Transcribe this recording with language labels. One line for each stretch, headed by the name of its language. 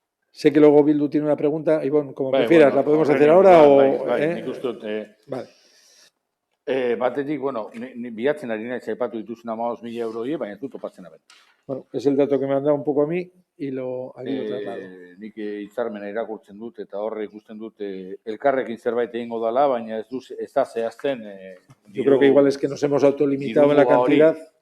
Spanish: Sé que luego Bildu tiene una pregunta, Ivonne, como prefieras, ¿la podemos hacer ahora o...?
Basque: Nik uste dut,
Spanish: Vale.
Basque: Batetik, ni bilatzen ari naiz aipatu dituzun 15.000 euro horiek, baina ez dut topatzen aben.
Spanish: Bueno, es el dato que me han dado un poco a mí y aquí lo traslado.
Basque: Nik hitzarmena irakurtzen dut eta horre ikusten dut elkarrekin zerbait egingo dela, baina ez da zehazten.
Spanish: Yo creo que igual es que nos hemos autolimitado en la cantidad.